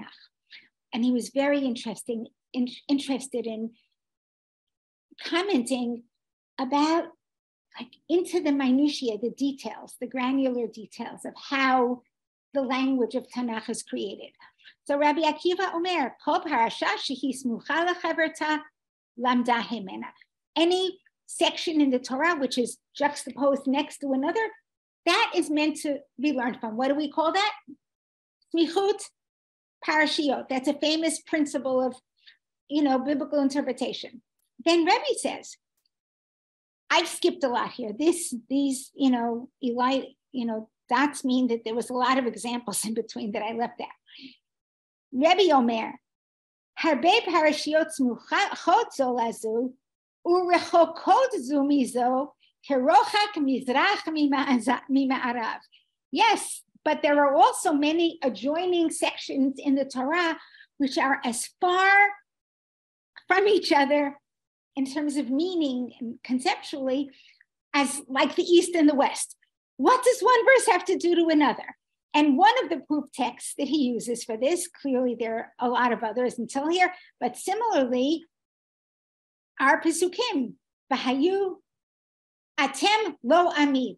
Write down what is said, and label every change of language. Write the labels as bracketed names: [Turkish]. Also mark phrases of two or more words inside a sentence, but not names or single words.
[English] And he was very interested in commenting about, like, into the minutiae, the details, the granular details of how the language of Tanakh is created. [Hebrew] So Rabbi Akiva אומר, כל פרשה שהיא סמוכה לחברתה למדה הימנה. [English] Any section in the Torah which is juxtaposed next to another, that is meant to be learned from. What do we call that? [Hebrew] סמיכות פרשיות. [English] That's a famous principle of, biblical interpretation. Then Rebbe says, I've skipped a lot here. These, Eli, dots mean that there was a lot of examples in between that I left out. [Hebrew] רבי אומר, הרבה פרשיות סמוכות זו לזו, ורחוקות זו מזו, כרחוק מזרח ממערב. [English] Yes, but there are also many adjoining sections in the Torah which are as far from each other in terms of meaning and conceptually as like the East and the West. What does one verse have to do to another? And one of the proof texts that he uses for this, clearly there are a lot of others until here, but similarly, are [Hebrew] פסוקים, בהיו, אתם לא עמי.